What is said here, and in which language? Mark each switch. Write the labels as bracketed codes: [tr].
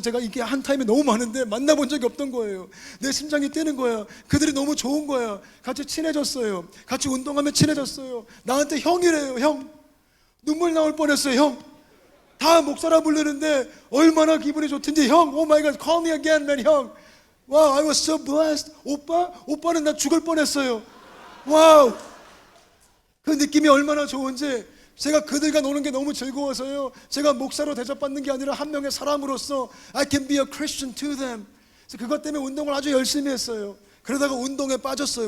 [ko] 제가 이게 한 타임에 너무 많은데 만나본 적이 없던 거예요. 내 심장이 뛰는 거야. 그들이 너무 좋은 거야. 같이 친해졌어요. 같이 운동하면 친해졌어요. 나한테 형이래요. 형. 눈물 나올 뻔했어요. 형. 다 목사라 부르는데 얼마나 기분이 좋든지 형. [en] 오 마이 갓, call me again, man. [ko] 형. [en] 와우, I was so blessed. [ko] 오빠는 나 죽을 뻔했어요. 와우. 그 느낌이 얼마나 좋은지. 제가 그들과 노는 게 너무 즐거워서요, 제가 목사로 대접받는 게 아니라 한 명의 사람으로서 [en] I can be a Christian to them. [ko] 그래서 그것 때문에 운동을 아주 열심히 했어요. 그러다가 운동에 빠졌어요.